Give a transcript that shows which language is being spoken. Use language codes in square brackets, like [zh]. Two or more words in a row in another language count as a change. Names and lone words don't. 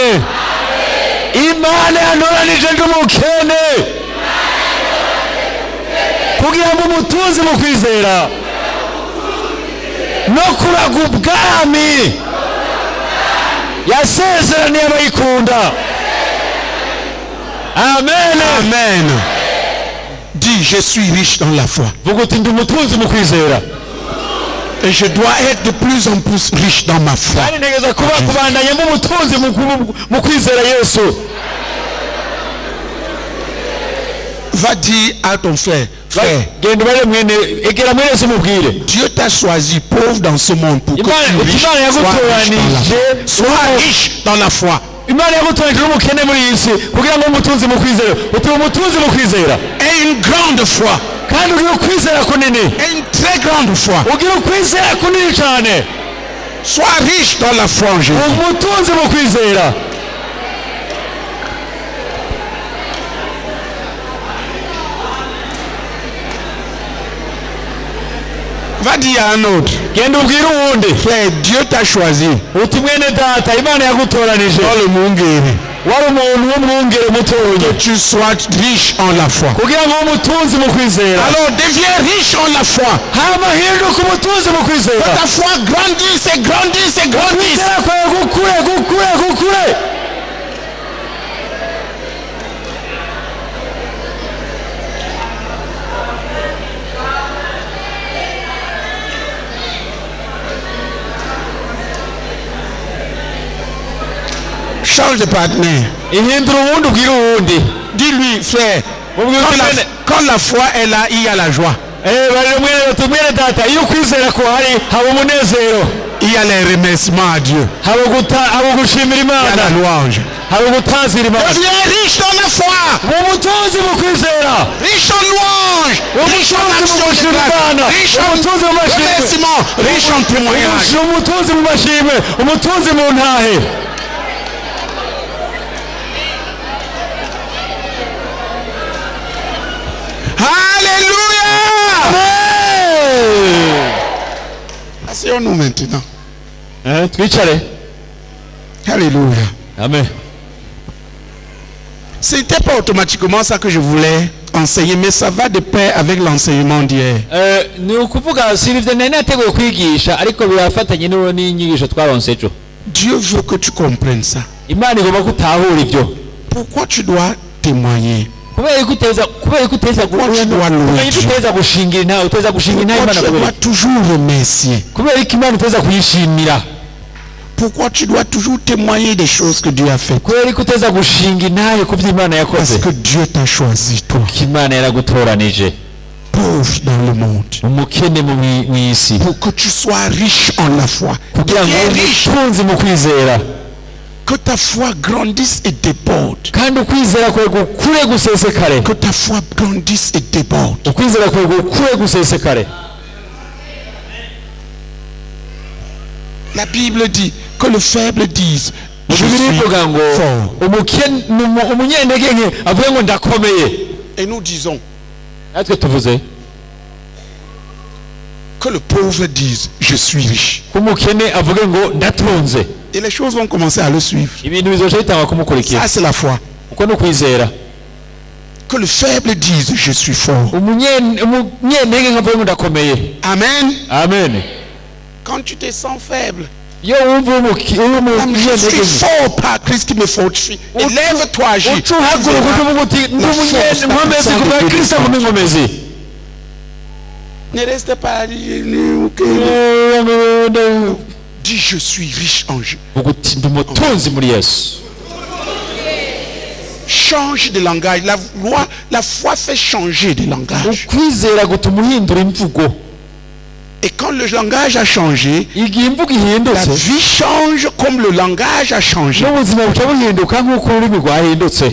[rn] Imana yantoranije ngo umukene kugira ngo umutunzi mu kwizera no kuraga ubwami yasezeraniye abayikunda. Amen. Amen. [fr] Dis, je suis riche dans la foi. [rn] vuga uti ndi umutunzi mu kwizera [fr] et je dois être de plus en plus riche dans ma foi. [rn] kandi ntegeza kubandanya mu mutunzi mu kwizera Yesu. [fr] Va dire à ton frère, [rn] genda ubare mwene egera mwene Yesu mubwire [fr] Dieu t'a choisi pauvre dans ce monde pour que tu sois riche dans la foi. [rn] Imana yagutoranije umukene muri iyi si kugira ngo umutunzi mu kwizera utuye umutunzi mu kwizera [fr] et une grande foi [rn] kandi ugira ukwizera kunini [fr] Et une très grande foi. [rn] ugira ukwizera kunini cyane [fr] Sois riche dans la foi en Jésus. [rn] umutunzi mu kwizera [fr] Va dire à un autre. [rn] genda ubwire uwundi [fr] Frère, Dieu t'a choisi. [rn] uti mwene data imana yagutoranije [fr] Dans le Mungere. [rn] wari umuntu w'umwungere mutoya [fr] Que tu sois riche en la foi. [rn] kugira ngo umutunzi mu kwizera [fr] Alors deviens riche en la foi. [rn] hama hinduka umutunzi mu [fr] Que [rn] kwizera [fr] ta foi grandisse et grandisse et grandisse. [rn] kwizera kwawe gukure [fr] Change de partenaire. [rn] ihindura uwundi ubwire uwundi [fr] Dis-lui, frère, [rn] Ubwire uti [fr] quand la foi est là, il y a la joie. [rn] barire mwene data iyo ukwizera kuhari haba umunezero [fr] Il y a les remerciements à Dieu. [rn] haba gushimira [fr] Il y a [rn] imana [fr] la louange. [rn] haba gutazira imana [fr] Deviens riche dans la foi. [rn] umutunzi mu kwizera [fr] Riche en louange. Riche en [rn] umutunzi mu [fr] action de [rn] gushima [fr] grâce. [rn] imana [fr] Riche en [rn] umutunzi mu mashimwe [fr] remerciement. Riche en témoignage. [rn] umutunzi mu mashimwe umutunzi mu ntahe [fr] Alléluia. Asseyons-nous maintenant. [rn] twicare Alléluia. amen [fr] C'était pas automatiquement ça que je voulais enseigner, mais ça va de pair avec l'enseignement d'hier. [rn] ni ukuvuga si ibyo nari nateguye kwigisha ariko birafatanye n'inyigisho twaronse ejo [fr] Dieu veut que tu comprennes ça. [rn] imana igomba ko utahura ibyo [fr] Pourquoi tu dois témoigner? [rn] kubera ko uteza gushingira intahe uteza gushinga intahe [fr] Pourquoi [rn] imana [fr] tu dois toujours remercier? [rn] kubera ko imana uteza kuyishimira [fr] Pourquoi tu dois toujours témoigner des choses que Dieu a faites? [rn] kubera ko uteza gushinga intahe ku byo imana [fr] Parce [rn] yakoze [fr] que Dieu t'a choisi, toi, [rn] ko imana yaragutoranije [fr] pauvre dans le monde, [rn] umukene mu isi [fr] pour que tu sois riche en la foi. [rn] kugira ngo [fr] Deviens riche, [rn] umutunzi mu kwizera [fr] que ta foi grandisse et déborde. [rn] kandi ukwizera kwawe gukure gusesekare [fr] Que ta foi grandisse et déborde. [rn] ukwizera kwawe gukure gusesekare [fr] La Bible dit que le faible dise je [rn] Bibiliya [fr] suis [rn] ivuga ngo [fr] fort. [rn] umunyentege nke avuge ngo ndakomeye [fr] Et nous disons [rn] natwe tuvuze [fr] que le pauvre dise je suis riche. [rn] ko umukene avuge ngo ndatunze [fr] Et les choses vont commencer à le suivre. [rn] ibintu bizoca bitanga kumukurikira [fr] Ça, c'est la foi. [rn] uko ni ukwizera [fr] Que le faible dise je suis fort. [rn] umunyentege nke avuge ngo ndakomeye Amen. amen [fr] Quand tu te sens faible, [rn] iyo wumva uri [fr] je suis [rn] umunyentege nke [fr] fort par Christ qui me fortifie. Élève-toi, agis. [rn] uca uhaguruka ukavuga uti ndi umunyenkomezi ku bwa kristo ngo ndi inkomezi [fr] Ne reste pas. Dis je suis riche en Dieu. [rn] uvuga uti ndi umutunzi muri yesu [fr] Change de langage. La foi fait changer de langage. [rn] ukwizera gutuma uhindura imvugo [fr] Et quand le langage a changé, [rn] igihe imvugo [fr] la [rn] ihindutse [fr] vie change comme le langage a changé. [rn] n'ubuzima buca buhinduka nk'uko ururimi rwahindutse